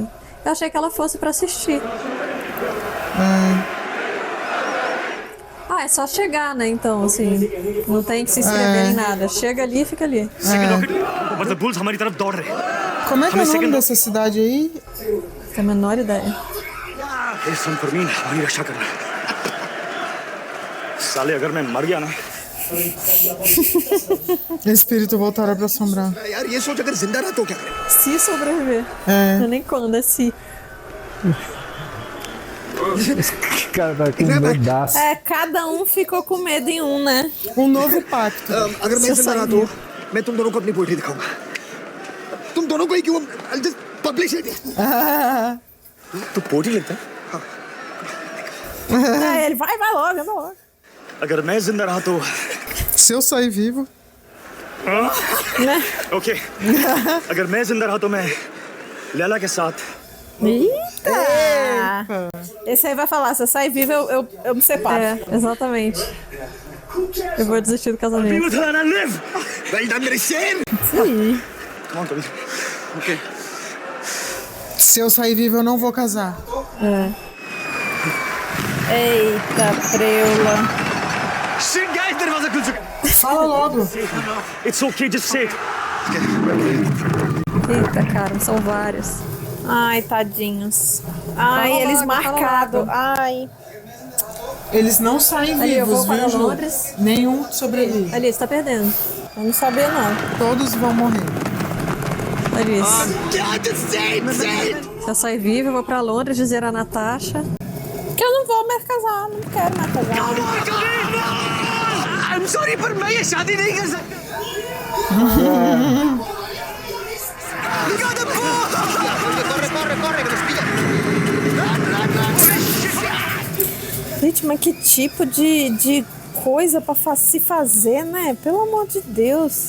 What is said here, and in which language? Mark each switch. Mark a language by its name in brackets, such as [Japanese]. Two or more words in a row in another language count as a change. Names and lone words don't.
[Portuguese] Eu achei que ela fosse pra assistir. Ah, é só chegar, né? Então, assim, não tem que se inscrever em nada. Chega ali e fica ali. Como é que é o nome dessa cidade aí? Tem a menor ideia. [Hindi] साले अगर मैं मर गया ना [Portuguese] Espírito voltará pra assombrar. [Hindi] यार ये सोच अगर जिंदा रहा तो क्या करें? [Portuguese] Se sobreviver. É. Não é nem quando, é se. Cara, tá com medaço. É, cada um ficou com medo em um, né? Um novo pacto. [Hindi] अगर मैं जिंदा रहा तो मैं तुम दोनों को अपनी पोएट्री दिखाऊंगा. तुम दोनों को ही क्यों? [English] I'll just publish it. [Hindi] तू पोटी लिखता है [Portuguese] É, ele vai logo, vai logo. [Hindi] अगर मैं जिंदा रहा तो [Portuguese] Se eu sair vivo. [Hindi] ओके अगर मैं जिंदा रहा तो मैं लैला के साथ [Portuguese] Eita! Esse aí vai falar, se eu sair vivo, eu me separo. É, exatamente. Eu vou desistir do casamento. [English] Well done, [Hindi] मेरे शेर. [Portuguese] Sim. ओके Se eu sair vivo, eu não vou casar. É. Eita, preula. Fala logo. [English] It's okay, just say it. [Portuguese] Eita, cara, são vários. Ai, tadinhos. Ai, Fala eles logo, fala marcados. logo. Ai. Eles não saem Ali, eu vivos, vou para viu, Ju? Londres. Nenhum sobrevive. Ali, você tá perdendo. Eu não sabia, não. Todos vão morrer. Ali. Se eu sair viva, eu vou pra Londres dizer a Natasha. Que eu não vou mais casar, não quero mais casar. [English] I'm sorry, [Hindi] पर मैं ये शादी नहीं कर सकता. [Portuguese] Gente, mas que tipo de coisa pra se fazer, né? Pelo amor de Deus.